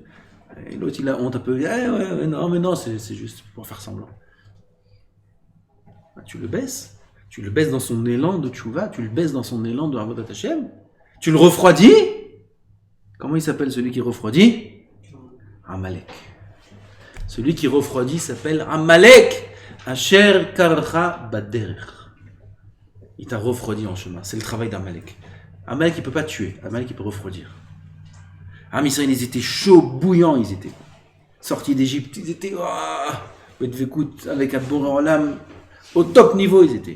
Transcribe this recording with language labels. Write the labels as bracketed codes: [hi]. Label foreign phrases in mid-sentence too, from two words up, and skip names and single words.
[fr] Et l'autre, il a honte un peu, non, mais non, c'est juste pour faire semblant. Tu le baisses dans son élan de tchouva, tu le baisses dans son élan de [he] עבודת השם, [fr] tu le refroidis. Comment il s'appelle celui qui refroidit? Amalek. Celui qui refroidit s'appelle Amalek. [he] אשר קרך בדרך. [fr] Il t'a refroidi en chemin. C'est le travail d'Amalek. Amalek, il ne peut pas tuer. Amalek, il peut refroidir. Israël, ils étaient chauds, bouillants, ils étaient. Sortis d'Égypte, ils étaient. Avec Adboré en l'âme. Au top niveau, ils étaient.